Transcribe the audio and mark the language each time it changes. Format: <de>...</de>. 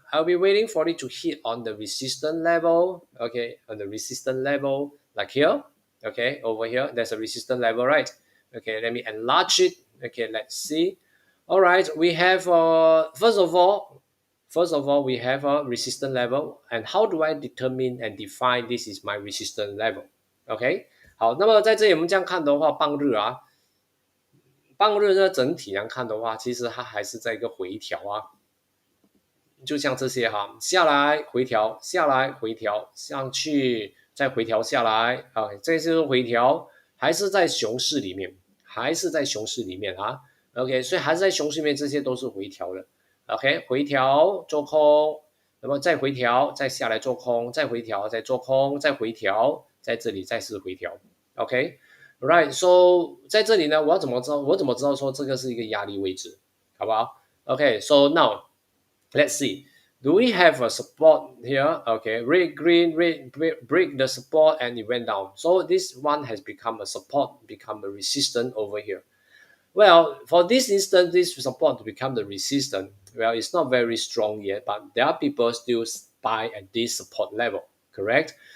<en>I'll be waiting for it to hit on the resistance level, okay, on the resistance level, like here, okay, over here, there's a resistance level, right? Okay, let me enlarge it. Okay, let's see. All right, we have first of all, we have a resistance level, and how do I determine and define this is my resistance level?</en> <zh>OK， 好，那么在这里我们这样看的话，半日啊，半日呢整体来看的话，其实它还是在一个回调啊，就像这些哈，下来回调，下来回调，上去再回调下来啊，这就是回调，还是在熊市里面，还是在熊市里面啊。 OK， 所以还是在熊市里面，这些都是回调的。OK， 回调做空，那么再回调，再下来做空，再回调，再做空，再回调，在这里再次回调。</zh> <en>OK，right，so</en> <zh>在这里呢，我怎么知道？我怎么知道说这个是一个压力位置，好不好？</zh> <en>OK，so now let's see. Do we have a support here? Okay, red, green, red, break the support and it went down. So this one has become a support, become a resistance over here. Well, for this instance, this support to become the resistance, well, it's not very strong yet, but there are people still buy at this support level, correct?</en>